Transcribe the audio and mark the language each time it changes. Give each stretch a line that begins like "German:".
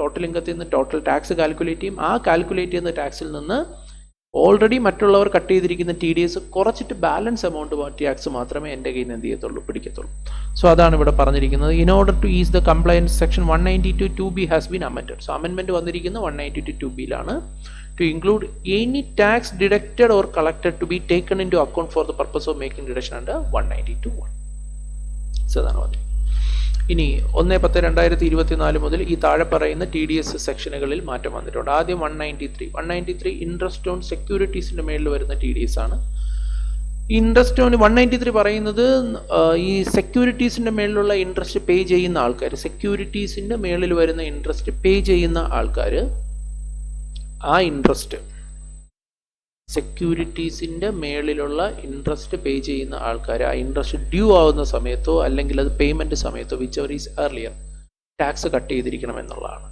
Malayalam: Total ഇൻകത്തിൽ നിന്ന് total tax calculate ചെയ്യും. ആ കാൽക്കുലേറ്റ് ചെയ്യുന്ന ടാക്സിൽ നിന്ന് ഓൾറെഡി മറ്റുള്ളവർ കട്ട് ചെയ്തിരിക്കുന്ന TDS കുറച്ചിട്ട് ബാലൻസ് എമൗണ്ട് ടാക്സ് മാത്രമേ എൻ്റെ കയ്യിൽ നിന്ന് എന്ത് ചെയ്യത്തുള്ളൂ? പിടിക്കത്തുള്ളൂ.
English: so
Malayalam: അതാണ് ഇവിടെ പറഞ്ഞിരിക്കുന്നത്.
English: In order to ease the compliance section 192(2)B has been amended.
Malayalam: So amendment വന്നിരിക്കുന്ന 192(2)B-ലാണ്.
English: To include any tax deducted or collected to be taken into account for the purpose of making deduction under 192(1).
Malayalam: So അതാണ് പറഞ്ഞത്. ഇനി 1/10/2024 മുതൽ ഈ താഴെ പറയുന്ന TDS സെക്ഷനുകളിൽ മാറ്റം വന്നിട്ടുണ്ട്. ആദ്യം 193 ഇൻട്രസ്റ്റ് ഓൺ സെക്യൂരിറ്റീസിൻ്റെ മേളിൽ വരുന്ന TDS ആണ്. ഇൻട്രസ്റ്റ് ഓൺ 193 പറയുന്നത് ഈ സെക്യൂരിറ്റീസിൻ്റെ മേളിലുള്ള ഇൻട്രസ്റ്റ് പേ ചെയ്യുന്ന ആൾക്കാർ, സെക്യൂരിറ്റീസിൻ്റെ മേളിൽ വരുന്ന ഇൻട്രസ്റ്റ് പേ ചെയ്യുന്ന ആൾക്കാർ, ആ ഇൻട്രസ്റ്റ് സെക്യൂരിറ്റീസിൻ്റെ മേളിലുള്ള ഇൻട്രസ്റ്റ് പേ ചെയ്യുന്ന ആൾക്കാർ ആ ഇൻട്രസ്റ്റ് ഡ്യൂ ആവുന്ന സമയത്തോ അല്ലെങ്കിൽ അത് പേയ്മെൻറ്റ് സമയത്തോ
English: whichever is earlier
Malayalam: tax cut ചെയ്തിരിക്കണം എന്നുള്ളതാണ്.